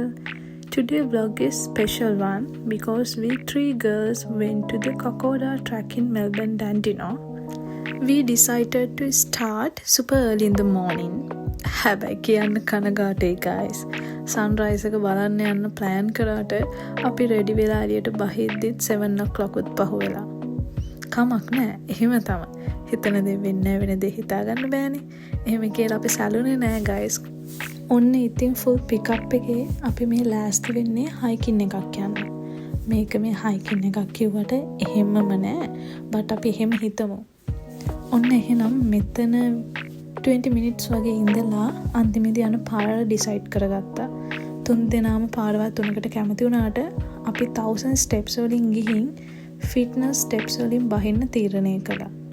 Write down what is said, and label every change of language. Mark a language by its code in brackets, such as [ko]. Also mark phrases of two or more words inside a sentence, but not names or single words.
[en] Today vlog is special one because we three girls went to the Kokoda track in Melbourne, Dandenong. We decided to start super early in the morning. [si] හැබැයි කියන්න කනගාටුයි guys. Sunrise එක බලන්න යන්න plan කරාට අපි ready වෙලා එළියට බහිද්දිත් 7 o'clock උත් පහු වෙලා. කමක් නෑ. එහෙම තමයි. හිතන දේ වෙන්නේ වෙන දේ හිතා ගන්න බෑනේ. එහෙම කියලා අපි සැලුනේ නෑ guys. ඔන්න ඉතින් [en] full pick up [si] එකේ අපි මේ last වෙන්නේ hiking එකක් යන්න. මේක මේ hiking එකක් කිව්වට එහෙමම නෑ. but අපි එහෙම හිතමු. ඔන්න එහෙනම් මෙතන 20 minutes වගේ ඉඳලා අන්තිමේදී යන පාර decide කරගත්තා. තුන් දෙනාම පාරවල් තුනකට කැමති වුණාට අපි 1000 steps වලින් ගිහින් [en] fitness steps [si] වලින් බහින්න තීරණය කළා.